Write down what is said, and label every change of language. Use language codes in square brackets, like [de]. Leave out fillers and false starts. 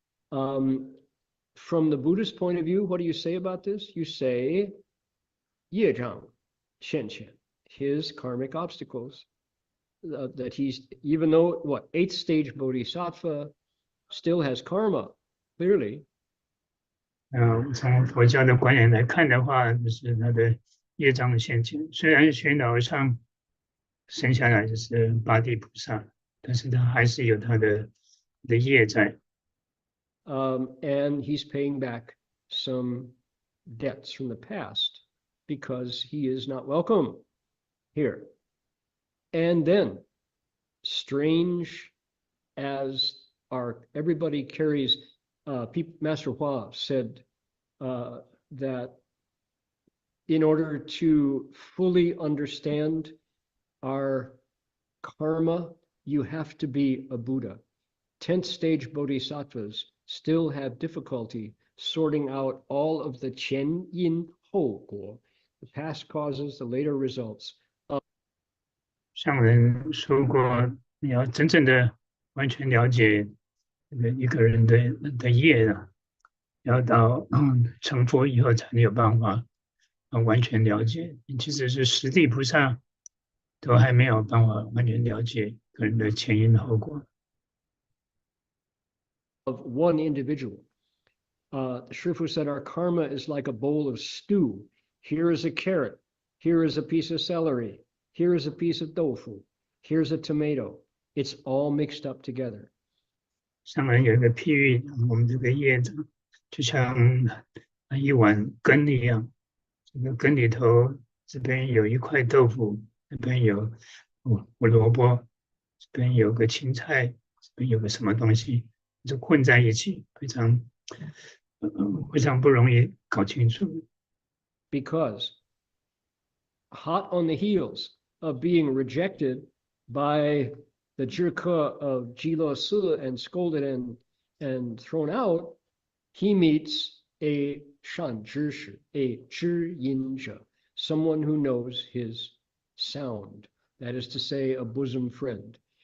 [en] From the Buddhist point of view, what do you say about this? You say, 业障现前, his karmic obstacles, that he's, even though, 8th stage bodhisattva, still has karma, clearly. [zh] 从佛教的观点来看的话，就是他的业障现前。虽然虚云老和尚生下来就是八地菩萨，但是他还是有他的业在。 [en] And he's paying back some debts from the past because he is not welcome here. And then, strange as everybody carries, Master Hua said that in order to fully understand our karma, you have to be a Buddha. 10th stage bodhisattvas still have difficulty sorting out all of the qian yin hou guo, the past causes, the later results. [zh] 上人说过，你要真正的完全了解一个人的业呢，要到成佛以后才有办法完全了解，即使是十地菩萨都还没有办法完全了解个人的前因后果。 [en] Of one individual. Shifu said our karma is like a bowl of stew. Here is a carrot. Here is a piece of celery. Here is a piece of tofu. Here's a tomato. It's all mixed up together. [zh] 上面有一个譬喻，我们这个业障就像一碗羹一样，这个羹里头这边有一块豆腐，这边有胡萝卜，这边有个青菜，这边有个什么东西，就混在一起，非常不容易搞清楚。 [en] Because hot on the heels of being rejected by the zhike of Jilo Si and scolded and thrown out, he meets a shan zhishi, a zhiyinzhe, someone who knows his sound, that is to say, a bosom friend.